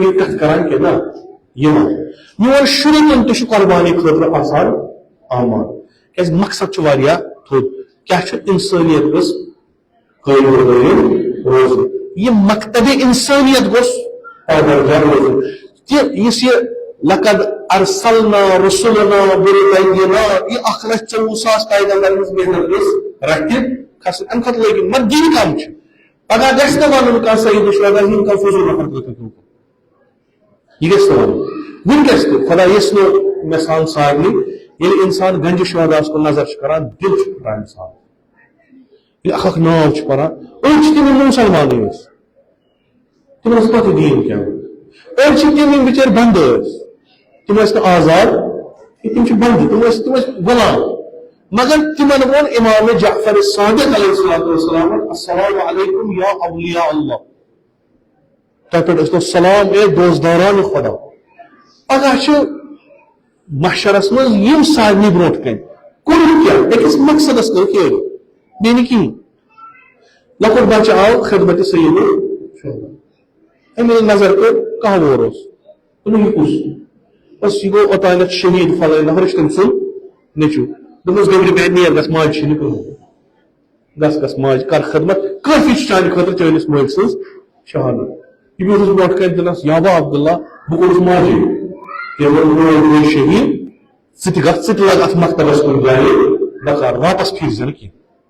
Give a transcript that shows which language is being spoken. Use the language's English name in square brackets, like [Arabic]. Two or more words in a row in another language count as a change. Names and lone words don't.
[Kashmiri] بیٚیہِ کتھ کران کینٛہہ نہ یِوان میون شُرٮ۪ن تہِ چھُ قۄربانی خٲطرٕ آسان آماد کیازِ مقصد چھُ واریاہ تھوٚد کیاہ چھُ انسٲنیت گٔژھ قٲیِم روزٕنۍ یہ مکتب انسانیت گوٚژھ پابرجا روزُن تہِ یُس یہِ [Arabic] لقد ارسلنا رسلنا بالبينات [Kashmiri] یہ 1,24,000 پیغمبرن ہٕنٛز محنت گٔژھ رٹہِ کھسٕنۍ امہِ کھۄتہٕ لٲگِن مگر دِن کم چھُ پگہہ گژھِ نہٕ ونُن کانٛہہ سید الشہداہ یِم کانٛہہ فضوٗل نفر خٲطرٕ یہ گژھِ نہٕ ونُن وٕنکیٚس تہِ خۄدا یژھنو مےٚ سان سارنٕے ییٚلہِ اِنسان گنجہِ شہداہس کُن نظر چھُ کران دِل چھُ پھٹان اِنسان ییٚلہِ اکھ ناو چھُ پران أڑۍ چھِ تِم یِم مُسلمانٕے ٲسۍ تِمن ٲس پتہٕ دیٖن کیٛاہ أڑۍ چھِ تِم یِم بِچٲرۍ بنٛدٕ ٲسۍ تِم ٲسۍ نہٕ آزاد تِم چھِ بنٛدٕ تِم ٲسۍ غلام مگر تِمن ووٚن امام جعفر صادق [Arabic] علیہ الصلوۃ والسلام السلام علیکم یا اولیاء اللہ [Kashmiri] تۄہہِ پٮ۪ٹھ ٲسۍتو سلام اے دوستداران خۄدا پگہہ چھِ محشرس منٛز یِم سارنٕے برونٛٹھ کَنہِ کوٚرُکھ کیٛاہ أکِس مقصدس کٔرٕکھ یٲری بیٚیہِ نہٕ کِہیٖنۍ لۄکُٹ بچہٕ آو خدمتِ سید الشہداہ أمۍ ییٚلہِ نظر کٔر کانٛہہ وور اوس دوٚپُن یہِ کُس بس یہِ گوٚو اوتانیتھ شہیٖد فلٲنۍ نفر یہِ چھُ تٔمۍ سُنٛد نیٚچوٗ دوٚپمَس گٔبرِ بیٚہہِ نیر گژھ ماجہِ چھِی نہٕ کٕہٕنۍ گژھ ماجہِ کر خدمت کٲفی چھُ چانہِ خٲطرٕ چٲنِس مٲلۍ سٕنٛز شہادت یہِ بیوٗٹھُس برونٛٹھ کَنہِ دِلس یابا عبداللہ بہٕ کوٚرُس ماجے تٔمۍ ووٚن مول گوٚو شہیٖد ژٕ تہِ گژھ ژٕ تہِ لگ اتھ مکتبس کُنہِ جایہِ بکار واپس پھیٖرزِ نہٕ کینٛہہ